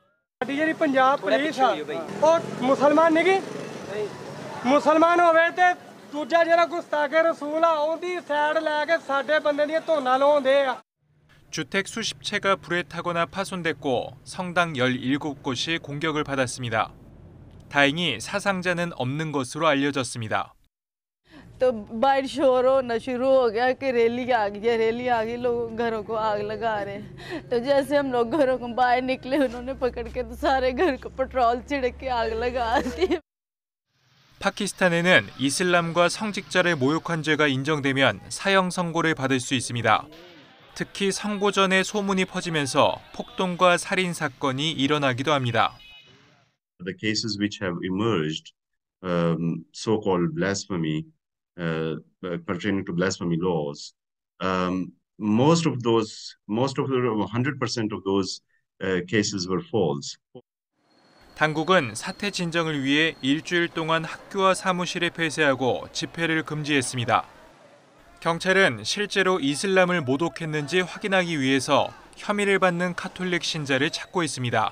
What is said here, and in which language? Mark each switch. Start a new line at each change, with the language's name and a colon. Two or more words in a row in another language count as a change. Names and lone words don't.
Korean: 주택 수십 채가 불에 타거나 파손됐고 성당 17곳이 공격을 받았습니다. 다행히 사상자는 없는 것으로 알려졌습니다.
Hindi: तो बाहर शोर होना शुरू हो गया कि रैली आ गई लोग घरों को आग लगा रहे हैं। तो जैसे हम लोग घरों को बाहर निकले उन्होंने पकड़ के तो सारे घर को पेट्रोल छिड़क के आग लगा दी।
Korean: 파키스탄에는 이슬람과 성직자를 모욕한 죄가 인정되면 사형 선고를 받을 수 있습니다. 특히 선고 전에 소문이 퍼지면서 폭동과 살인 사건이 일어나기도 합니다.
English: The cases which have emerged, so-called blasphemy, pertaining to blasphemy laws, most of the 100% of those cases were false.
Korean: 당국은 사태 진정을 위해 일주일 동안 학교와 사무실을 폐쇄하고 집회를 금지했습니다. 경찰은 실제로 이슬람을 모독했는지 확인하기 위해서 혐의를 받는 카톨릭 신자를 찾고 있습니다.